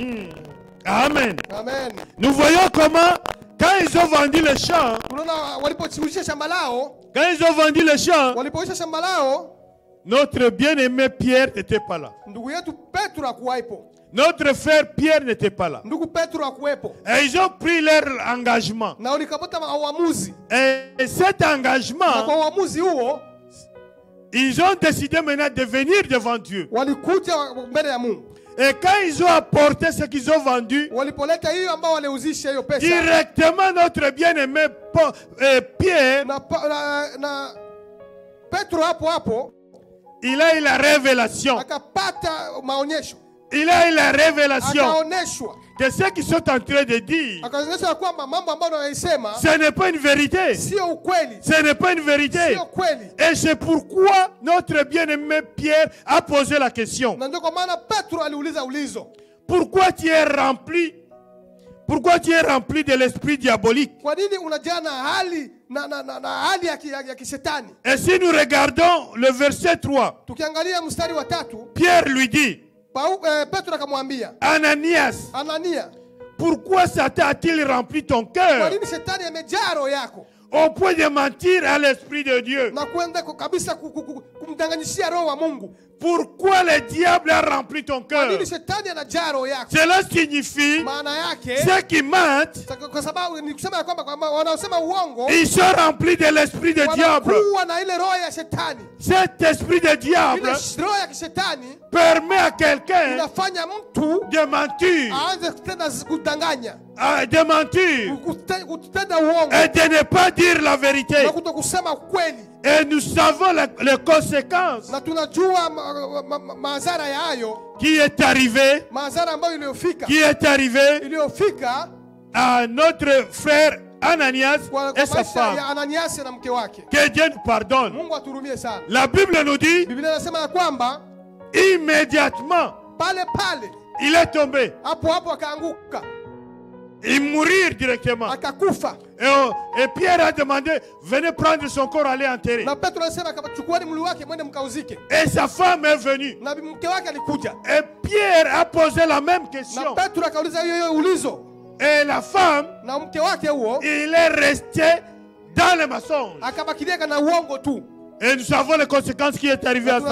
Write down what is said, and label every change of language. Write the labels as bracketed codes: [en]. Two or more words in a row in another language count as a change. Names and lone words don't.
[fr] Amen. Amen. Nous voyons comment, quand ils ont vendu le champ, [sw] Tunaona walipochiusha shamba lao, [fr] quand ils ont vendu le champ, [sw] walipoisha shamba lao, [fr] notre bien-aimé Pierre n'était pas là. [sw] ndugu yetu Petro hakuwepo. [fr] Notre frère Pierre n'était pas là. [sw] Ndugu Petro hakuwepo. [fr] Et ils ont pris leur engagement. [sw] Na walikapata uamuzi. [fr] Et cet [sw] Na [fr] engagement, [sw] kwa uamuzi huo, [fr] ils ont décidé maintenant de venir devant Dieu. [sw] walikuja mbele ya Mungu. [fr] Et quand ils ont apporté ce qu'ils ont vendu, [sw] Walipoleta hiyo ambao waliuzisha hiyo pesa, [fr] directement notre bien-aimé Pierre, [sw] na Petro hapo hapo [fr] il a eu la révélation. [sw] akapata maonyesho. [fr] Il a eu la révélation [sw] Akaoneshwa. [fr] que ce qu'ils sont en train de dire, [sw] Akaonyesha kwamba mambo ambayo wanayosema [fr] ce n'est pas une vérité. [sw] sio ukweli. [fr] Ce n'est pas une vérité. [sw] Sio kweli. [fr] Et c'est pourquoi notre bien-aimé Pierre a posé la question. [sw] Na ndio kwa maana Petro aliuliza ulizo. [fr] Pourquoi tu es rempli? Pourquoi tu es rempli de l'esprit diabolique? [sw] Kwa nini unajaa na hali na hali ya kishetani? [fr] Et si nous regardons le verset 3, [sw] Tukiangalia mstari wa 3, [fr] Pierre lui dit, [sw] Petro akamwambia, [fr] Ananias, [sw] Anania, [fr] pourquoi Satan a-t-il rempli ton [sw] kwa [fr] cœur [sw] nini shetani amejaa roho yako [fr] au point de mentir à l'esprit de Dieu? [sw] na kwenda kabisa kumdanganyishia roho wa Mungu? [fr] Pourquoi le diable a rempli ton [sw] Kwa [fr] cœur? [sw] nini shetani anajaa roho yako? [fr] Cela signifie [sw] Maana yake [fr] ceux qui mentent, [sw] kwa sababu ni kusema ya kwamba wanaosema uongo [fr] ils sont remplis de l'esprit de diable. [sw] wanakuwa na ile roho ya shetani. [fr] Cet esprit de diable [sw] Ile roho ya kishetani [fr] permet à quelqu'un [sw] inafanya mtu [fr] de mentir, [sw] aanze tena kudanganya, [fr] de mentir [sw] kutenda uongo [fr] et de ne pas dire la vérité. [sw] na kutokusema ukweli. [fr] Et nous savons les conséquences [sw] Na tunajua madhara ya hayo, [fr] qui est arrivé, madhara ambayo iliyofika à notre frère Ananias [sw] kwa [fr] et sa [sw] maisha [fr] femme. [sw] ya Ananias na mke wake. [fr] Que Dieu nous pardonne. [sw] Mungu aturumie sana. [fr] La Bible nous dit, [sw] Biblia inasema ya kwamba [fr] immédiatement, [sw] pale [fr] il est tombé. [sw] hapo akaanguka, [fr] Il mourit directement. [sw] akakufa. [fr] Et Pierre a demandé, venez prendre son corps, allez enterrer. [sw] Na Petro anasema chukueni mwili wake mwende mkauzike. [fr] Et sa femme est venue. [sw] Na mke wake alikuja. [fr] Et Pierre a posé la même [sw] Na [fr] question. [sw] Petro akauliza hiyo ulizo. [fr] Et la femme, [sw] Na mke wake huo [fr] il est resté dans le mensonge. [sw] akabakilia na uongo tu. [fr] Et nous savons les conséquences qui est arrivé à sa